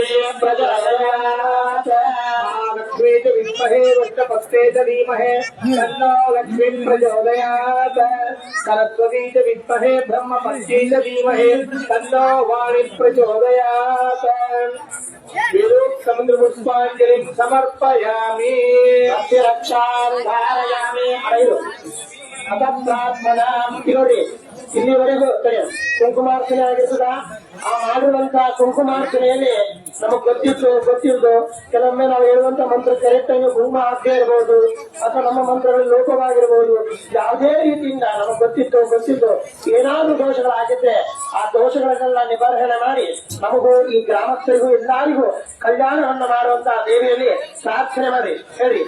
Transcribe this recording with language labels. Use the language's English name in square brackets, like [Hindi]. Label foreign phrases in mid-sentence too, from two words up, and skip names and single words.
[Sanskrit] प्रचोदयात् महालक्ष्मी च विद्महे वृषभस्ते च धीमहि तन्नो लक्ष्मी प्रचोदयात् सरस्वती च विद्महे ब्रह्मपत्नी च धीमहि तन्नो वाणी प्रचोदयात् समुद्र पुष्पांजलि समर्पयामि अस्य रक्षां धारयामि अथ प्रार्थना [Kannada] ನೋಡಿ ಇಲ್ಲಿವರೆಗೂ ಕುಂಕುಮಾರ್ಚನೆ ಆಗಿರ್ತದ ಆ ಮಾಡಿರುವಂತಹ ಕುಂಕುಮಾರ್ಚನೆಯಲ್ಲಿ ನಮಗ್ ಗೊತ್ತಿದ್ದು ಕೆಲವೊಮ್ಮೆ ನಾವು ಹೇಳುವಂತ ಮಂತ್ರ ಕರೆಕ್ಟ್ ಆಗಿ ಕುಂಕುಮ ಹಾಕದೇ ಇರಬಹುದು ಅಥವಾ ನಮ್ಮ ಮಂತ್ರಗಳು ಲೋಪವಾಗಿರಬಹುದು. ಯಾವುದೇ ರೀತಿಯಿಂದ ನಮಗ್ ಗೊತ್ತಿದ್ದು ಏನಾದ್ರೂ ದೋಷಗಳಾಗಿದ್ರೆ ಆ ದೋಷಗಳನ್ನೆಲ್ಲ ನಿವಾರಣೆ ಮಾಡಿ ನಮಗೂ ಈ ಗ್ರಾಮಸ್ಥರಿಗೂ ಎಲ್ಲರಿಗೂ ಕಲ್ಯಾಣವನ್ನು ಮಾಡುವಂತಹ ದೇವಿಯಲ್ಲಿ ಪ್ರಾರ್ಥನೆ ಮಾಡಿ ಹೇಳಿ.